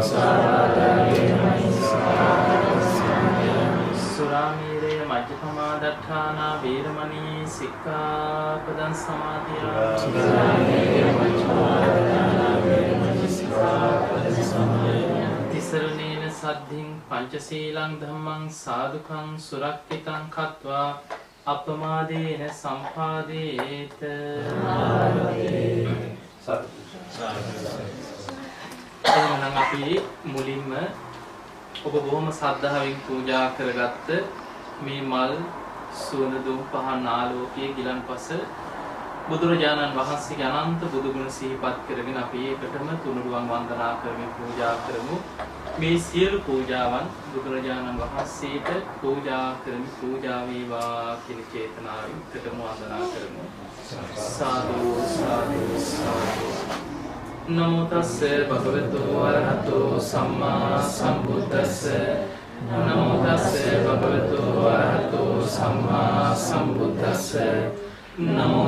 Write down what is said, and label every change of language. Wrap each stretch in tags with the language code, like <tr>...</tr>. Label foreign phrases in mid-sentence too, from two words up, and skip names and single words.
<pi>सुरामेरे मज्जपमादट्ठाना वीरमणि सिक्खापदं समादयामि तिसरणेन सद्धिं पंचशीलं धम्मं साधुकं सुरक्षितं कत्वा අපමාදේන සම්පාදේත</pi> <si>එහෙනම් අපි මුලින්ම ඔබ බොහොම ශ්‍රද්ධාවෙන් පූජා කරගත්ත මේ මල් සුවඳ දුම් පහන් ආලෝකයේ ගිලන්පස බුදුරජාණන් වහන්සේගේ අනන්ත බුදු ගුණ සිහිපත් කරගෙන අපි ඒකටම තුනුරුවන් වන්දනා කරමින් පූජා කරමු. මේ සියලු පූජාවන් බුදුරජාණන් වහන්සේට පූජා කරමි පූජා වේවා කියන චේතනාවෙන් එකටම වන්දනා කරමු. සාදු සාදු සාදු.</si> <pi>නමෝ තස්ස භගවතු වරහතෝ සම්මා සම්බුද්දස්ස නමෝ තස්ස භගවතු වරහතෝ සම්මා සම්බුද්දස්ස නමෝ</pi>